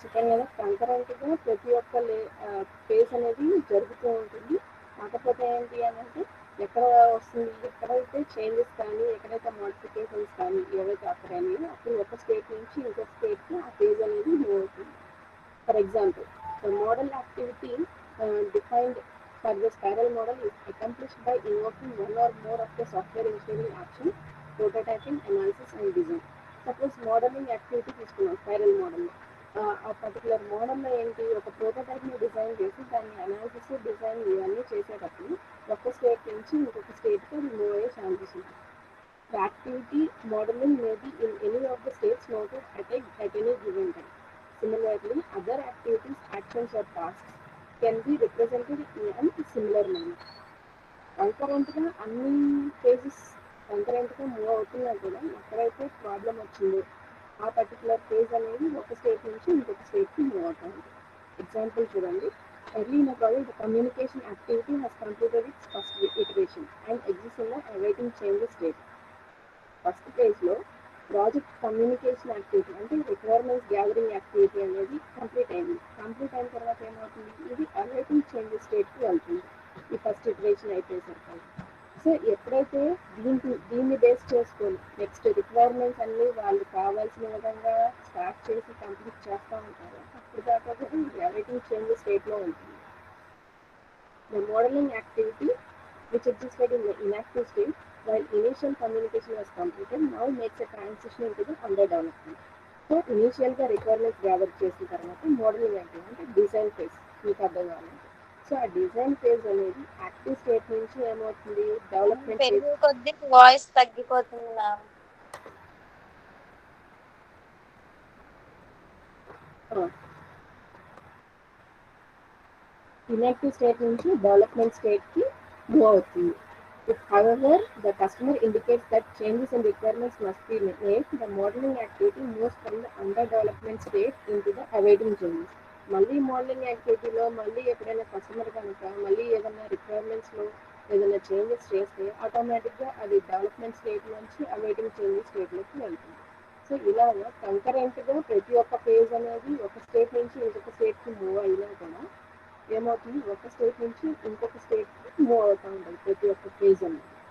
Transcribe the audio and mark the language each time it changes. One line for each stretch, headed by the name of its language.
Telugu: చెప్పాను కదా కంకరెంట్గా ప్రతి ఒక్క ఫేజ్ అనేది జరుగుతూ ఉంటుంది. కాకపోతే ఏంటి అని అంటే ఎక్కడ వస్తుంది, ఎక్కడైతే చేంజెస్ కానీ ఎక్కడైతే మోడిఫికేషన్స్ కానీ ఏవైతే అక్కడైనాయో అప్పుడు ఒక స్టేట్ నుంచి ఇంకొక స్టేట్కి ఆ ఫేజ్ అనేది మూవ్ అవుతుంది.
English: For example the model activity defined for the spiral model is accomplished by invoking one or more of the software engineering actions, prototyping, analysis and design.
Telugu: Suppose modelling activity తీసుకున్నాం spiral మోడల్లో. ఆ particular మోడల్లో ఏంటి, ఒక ప్రోటోటైప్ని design చేసి దాన్ని analysis, design ఇవన్నీ చేసేటప్పుడు ఒక స్టేట్ నుంచి ఇంకొక స్టేట్కి అది మూవ్ అయ్యే ఛాన్సెస్ ఉంటాయి.
English: The activity modeling may be in any of the states noted at any given time. Similarly, other activities, actions or tasks can be represented in a similar manner.
Telugu: కంకరెంట్గా అన్ని phases కంకరెంట్గా move అవుతున్నా కూడా ఎక్కడైతే problem వచ్చిందో ఆ particular phase అనేది ఒక state నుంచి ఇంకొక స్టేట్కి మూవ్ అవుతుంది. ఎగ్జాంపుల్ చూడండి.
English: Early in a project, the communication activity has completed its first iteration and exists in the awaiting changes state.
Telugu: First ఫేజ్లో ప్రాజెక్ట్ కమ్యూనికేషన్ యాక్టివిటీ అంటే రిక్వైర్మెంట్స్ గ్యాదరింగ్ యాక్టివిటీ అనేది కంప్లీట్ అయింది. కంప్లీట్ అయిన తర్వాత ఏమవుతుంది, ఇది అవైటింగ్ చేంజెస్ స్టేట్కి వెళ్తుంది ఈ ఫస్ట్ ఇటరేషన్ అయిపోయేసరికి. సో ఎప్పుడైతే దీన్ని బేస్ చేసుకొని నెక్స్ట్ రిక్వైర్మెంట్స్ అన్నీ వాళ్ళు కావాల్సిన విధంగా స్టార్ట్ చేసి కంప్లీట్ చేస్తూ ఉంటారో అప్పుడు దాకా కూడా ఇది అవైటింగ్ చేంజెస్ స్టేట్లో ఉంటుంది.
English: The modeling activity which existed in the inactive state while initial communication was completed now makes a transition into the under development. So initial
Telugu: గా రిక్వైర్మెంట్స్ గ్యాదర్ చేసిన తర్వాత మోడలింగ్ యాక్టివిటీ అంటే డిజైన్ ఫేజ్ మీకు అర్థం కావాలంటే. So ఆ design phase అనేది active state నుంచి ఏమవుతుంది డెవలప్మెంట్ ఫేజ్. పెరిగే కొద్ది వాయిస్ తగ్గిపోతుంది మ్యామ్. ఇన్యాక్టివ్ స్టేట్ నుంచి డెవలప్మెంట్ స్టేట్కి మూవ్ అవుతుంది.
English: If, however, the customer indicates that changes in requirements must be made, the modeling activity moves from the under development state into the awaiting changes.
Telugu: మళ్ళీ modelling యాక్టివిటీలో మళ్ళీ ఎప్పుడైనా customer కనుక మళ్ళీ ఏదైనా రిక్వైర్మెంట్స్లో ఏదైనా చేంజెస్ చేస్తే ఆటోమేటిక్గా అది డెవలప్మెంట్ స్టేట్ నుంచి అవైటింగ్ చేంజెస్ స్టేట్లోకి వెళ్తుంది. సో ఇలాగా కంకరెంట్గా ప్రతి ఒక్క ఫేజ్ అనేది ఒక స్టేట్ నుంచి ఇంకొక స్టేట్కి మూవ్ అయినా కూడా ఏమవుతుంది, ఒక స్టేట్ నుంచి ఇంకొక స్టేట్కి మూవ్ అవుతూ ఉంటుంది ప్రతి ఒక్క ఫేజ్ అనేది.